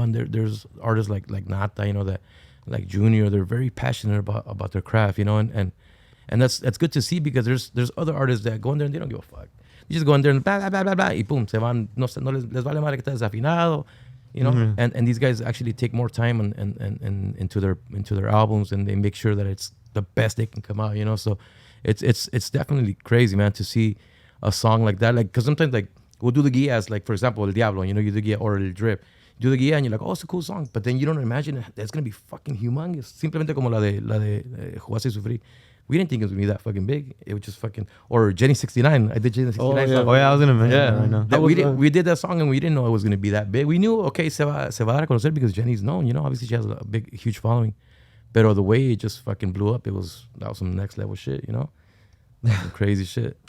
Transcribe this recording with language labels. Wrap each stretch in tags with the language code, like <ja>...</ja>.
<en>And there's artists like Nata, you know, that like Junior. They're very passionate about their craft, you know. And that's good to see, because there's other artists that go in there and they don't give a fuck. They just go in there and blah blah blah blah blah,</en> <es>y pum, se van. No les vale madre que estés desafinado.</es> <en>You know, and these guys actually take more time and into their albums, and they make sure that it's the best they can come out. You know, so it's definitely crazy, man, to see a song like that. Like, because sometimes like we'll do the guías, like for example El Diablo, you know, you do the guía, or El Drip, you do the guía and you're like, oh, it's a cool song, but then you don't imagine that's gonna be fucking humongous.</en> <es>Simplemente como la de Jugaste y Sufrí.</es> <en>We didn't think it was gonna be that fucking big. It was just fucking, or Jenny 69. I did Jenny 69 song. Oh yeah, I was gonna mention that right now. We did that song and we didn't know it was gonna be that big. We knew, okay,</en> <es>se va a dar a conocer</es> <en>because Jenny's known, you know. Obviously she has a big, huge following. But the way it just fucking blew up, that was some next level shit, you know. Some crazy shit.</en>